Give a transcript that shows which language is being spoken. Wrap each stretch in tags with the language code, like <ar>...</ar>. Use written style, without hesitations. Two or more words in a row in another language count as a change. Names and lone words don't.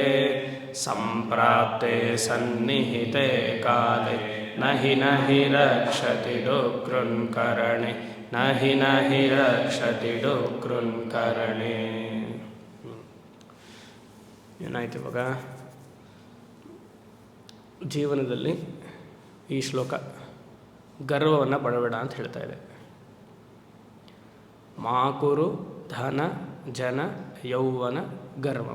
<sa>ಸಂಪ್ರಾಪ್ತೆ ಸನ್ನಿಹಿತೆ ಕಾಲೆ ನಹಿ ನಹಿ ರಕ್ಷತಿ ಡುಕೃನ್ಕರಣೆ. ನಹಿ ನಹಿ ರಕ್ಷತಿ ಡುಕೃನ್ಕರಣೆ.</sa> <kn>ಏನಾಯ್ತು ಇವಾಗ? ಜೀವನದಲ್ಲಿ ಈ ಶ್ಲೋಕ ಗರ್ವವನ್ನು ಪಡಬೇಡ ಅಂತ ಹೇಳ್ತಾ ಇದೆ.</kn> <sa>ಮಾಕುರು ಧನ ಜನ ಯೌವನ ಗರ್ವಂ.</sa>